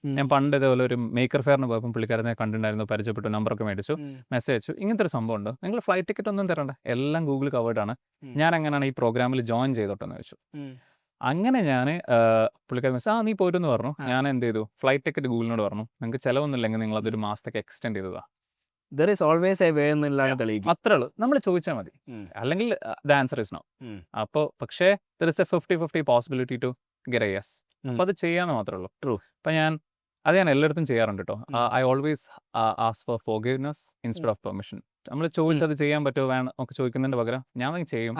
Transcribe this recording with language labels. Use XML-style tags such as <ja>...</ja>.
<ml>ഞാൻ പണ്ട് ഇതേപോലെ ഒരു മേക്കർ ഫെയറിന് പോയപ്പോൾ പുള്ളിക്കാരനെ കണ്ടിട്ടുണ്ടായിരുന്നു, പരിചയപ്പെട്ടു, നമ്പറൊക്കെ മേടിച്ചു, മെസ്സേജ് അയച്ചു, ഇങ്ങനത്തെ ഒരു സംഭവം ഉണ്ട്, നിങ്ങൾ ഫ്ലൈറ്റ് ടിക്കറ്റ് ഒന്നും തരണ്ട, എല്ലാം ഗൂഗിൾ കവേർഡ് ആണ്, ഞാൻ എങ്ങനെയാണ് ഈ പ്രോഗ്രാമിൽ ജോയിൻ ചെയ്തോട്ടെന്ന് വെച്ചു. അങ്ങനെ ഞാൻ പുള്ളിക്കാരൻ മെസ്സേജ് നീ പോരുമെന്ന് പറഞ്ഞു. ഞാൻ എന്ത് ചെയ്തു, ഫ്ലൈറ്റ് ടിക്കറ്റ് ഗൂഗിളിനോട് പറഞ്ഞു, നിങ്ങൾക്ക് ചിലവൊന്നുമില്ലെങ്കിൽ നിങ്ങൾ അതൊരു മാസത്തേക്ക് എക്സ്റ്റെൻഡ് ചെയ്തതാ.</ml> <en>There is always a way</en> <ml>എന്നുള്ളതാണ് തെളിയിക്കുക. അത്രേ ഉള്ളൂ, നമ്മൾ ചോദിച്ചാൽ മതി, അല്ലെങ്കിൽ</ml> <en>The answer is no.</en> <ml>അപ്പോൾ പക്ഷേ</ml> <en>There is a 50-50 possibility to get a yes.</en> <ml>അപ്പോൾ അത് ചെയ്യാന്ന് മാത്രമേ ഉള്ളൂ.</ml> <en>True.</en> <ml>അപ്പം ഞാൻ എല്ലായിടത്തും ചെയ്യാറുണ്ട് കേട്ടോ.</ml> <en>I always ask for forgiveness instead of permission.</en> <ml>നമ്മൾ ചോദിച്ചത് ചെയ്യാൻ പറ്റുമോ വേണം ഒക്കെ ചോദിക്കുന്നതിൻ്റെ പകരം ഞാൻ ചെയ്യും,</ml>